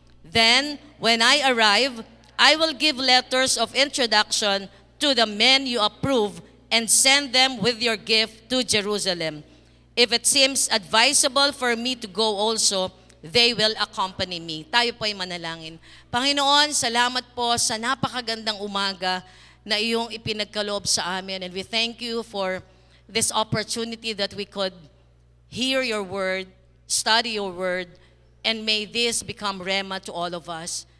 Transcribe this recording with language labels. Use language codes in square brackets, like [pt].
[en] Then, when I arrive, I will give letters of introduction to the men you approve and send them with your gift to Jerusalem. If it seems advisable for me to go also, they will accompany me. [tl] Tayo po ay manalangin. Panginoon, salamat po sa napakagandang umaga na iyong ipinagkaloob sa amin. [en] And we thank you for this opportunity that we could hear your word, study your word, and may this become rema to all of us.